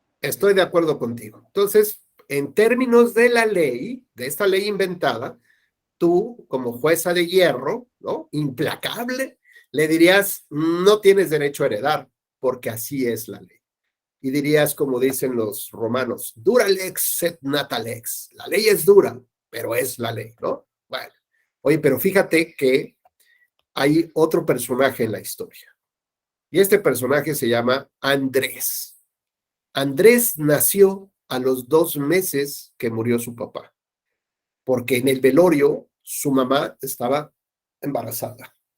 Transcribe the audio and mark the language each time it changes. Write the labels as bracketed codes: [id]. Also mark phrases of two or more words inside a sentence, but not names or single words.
[es] Estoy de acuerdo contigo. Entonces, en términos de la ley, de esta ley inventada, tú, como jueza de hierro, ¿no? Implacable, le dirías, no tienes derecho a heredar, porque así es la ley. Y dirías, como dicen los romanos, [la] dura lex sed nata lex. [es] La ley es dura, pero es la ley, ¿no? Bueno, oye, pero fíjate que hay otro personaje en la historia. Y este personaje se llama Andrés. Andrés nació a los 2 meses que murió su papá, porque en el velorio su mamá estaba embarazada.